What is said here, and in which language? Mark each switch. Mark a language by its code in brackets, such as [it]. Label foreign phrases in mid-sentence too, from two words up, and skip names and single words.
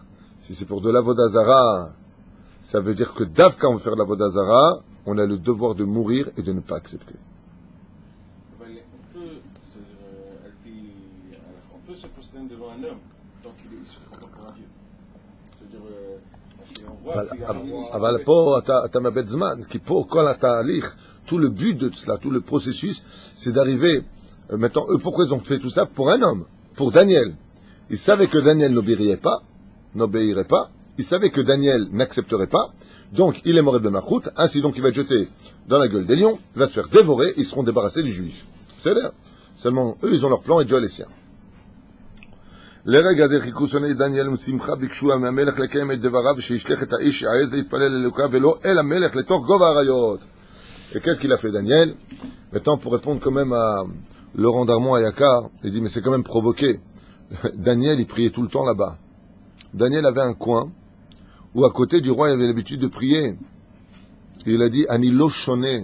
[fr] Si c'est pour de la Vodazara, ça veut dire que quand on veut faire de la Vodazara, on a le devoir de mourir et de ne pas accepter. On peut se prosterner devant un homme tant qu'il se comporte pour un Dieu. C'est-à-dire, on voit [he] אבל פה אתה מאבד זמן, כי פה כל התהליך, [fr] tout le but de cela, tout le processus, c'est d'arriver, maintenant, eux, pourquoi ils ont fait tout ça? Pour un homme, pour Daniel. Ils savaient que Daniel n'obéirait pas, ils savaient que Daniel n'accepterait pas, donc il est mort de Malchut, ainsi donc il va être jeté dans la gueule des lions, il va se faire dévorer, ils seront débarrassés des Juifs. C'est l'air. Seulement, eux, ils ont leur plan et Dieu a les siens. [he] לרגע זה חיכו שונאי דניאל משמחה ביקשו מהמלך לקיים את דבריו שישלח את האיש שיעז להתפלל לאלוקיו ולא אל המלך לתוך גובה האריות. [fr] Et qu'est-ce qu'il a fait Daniel? Maintenant pour répondre quand même à Laurent Darmon à Yakar, il dit mais c'est quand même provoqué Daniel, il priait tout le temps là-bas. Daniel avait un coin où à côté du roi, il avait l'habitude de prier. Et il a dit, [he] אני לא שונה.